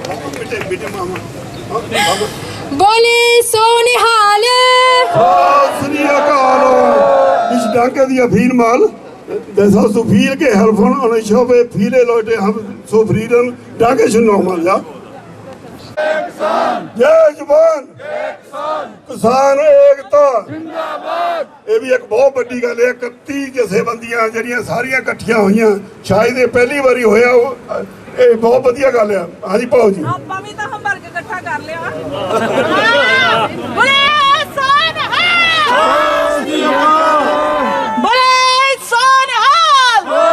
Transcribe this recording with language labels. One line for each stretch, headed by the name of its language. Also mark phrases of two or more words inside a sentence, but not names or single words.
Punjabi: ਬੋਲੇ ਸੋ ਨਿਹਾਲ! ਸ੍ਰੀ ਅਕਾਲ!
German: Ich danke dir vielmals. Das hast du viel geholfen und ich hoffe, viele Leute haben zufrieden. Dankeschön nochmal, ja?
Hindi: जय जवान किसान एकता जिंदाबाद। ये भी एक बहुत बड़ी
Punjabi: गल है। 31 जथेबंदियां ਜਿਹੜੀਆਂ ਸਾਰੀਆਂ ਇਕੱਠੀਆਂ ਹੋਈਆਂ, ਸ਼ਾਇਦ ਇਹ ਪਹਿਲੀ ਵਾਰੀ ਹੋਇਆ। ਇਹ ਬਹੁਤ ਵਧੀਆ ਗੱਲ ਹੈ। ਹਾਂਜੀ ਭਾਉ ਜੀ, ਆਪਾਂ ਵੀ ਤਾਂ ਹੰਬਰਗ ਇਕੱਠਾ ਕਰ ਲਿਆ। ਬੋਲੇ ਸੋਨਹਾਲ, ਬੋਲੇ ਸੋਨਹਾਲ।